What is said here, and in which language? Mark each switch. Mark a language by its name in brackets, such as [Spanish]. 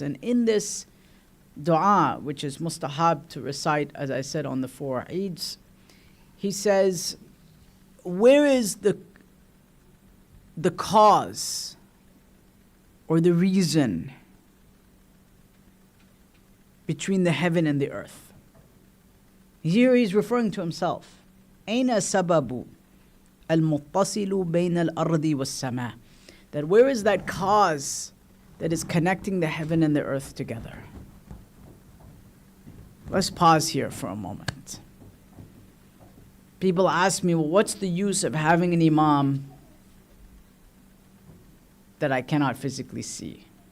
[English] And in this dua, which is mustahab to recite, as I said, on the 4 Eids, he says, where is the cause or the reason between the heaven and the earth? Here he's referring to himself. [Arabic] أين سبب المتصل بين الأرض والسماء? [English] That where is that cause that is connecting the heaven and the earth together? Let's pause here for a moment. People ask me, well, what's the use of having an imam that I cannot physically see?